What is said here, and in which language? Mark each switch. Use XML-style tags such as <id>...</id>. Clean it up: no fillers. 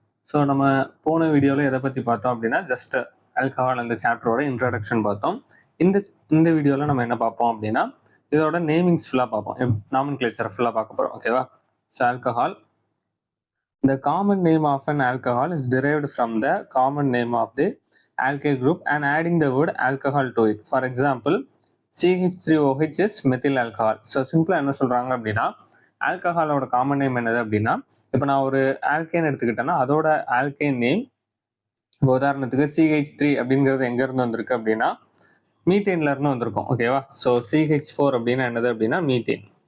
<ta>So நம்ம போன வீடியோவில் எதை பற்றி பார்த்தோம் அப்படின்னா ஜஸ்ட் ஆல்கஹால் அந்த சாப்டரோட இன்ட்ரடக்ஷன் பார்த்தோம். இந்த இந்த வீடியோவில் நம்ம என்ன பார்ப்போம் அப்படின்னா இதோட நேமிங்ஸ் ஃபுல்லாக பார்ப்போம். நாமன்கிளேச்சர் ஃபுல்லாக பார்க்க போகிறோம். ஓகேவா?</ta> <en>So alcohol, the common name of an alcohol is derived from the common name of the alkyl group and adding the word alcohol to it. For example, CH3OH is methyl alcohol.</en> <ta>So சிம்பிளாக என்ன சொல்கிறாங்க அப்படின்னா ஆல்கஹாலோட common name என்னது அப்படின்னா, இப்போ நான் ஒரு alkane எடுத்துக்கிட்டேன்னா அதோட ஆல்கேன் நேம், இப்போ உதாரணத்துக்கு CH3 அப்படிங்கிறது எங்கேருந்து வந்திருக்கு அப்படின்னா மீத்தேன்ல இருந்து வந்திருக்கும். ஓகேவா? ஸோ CH4 அப்படின்னா என்னது அப்படின்னா மீத்தேன்.</ta>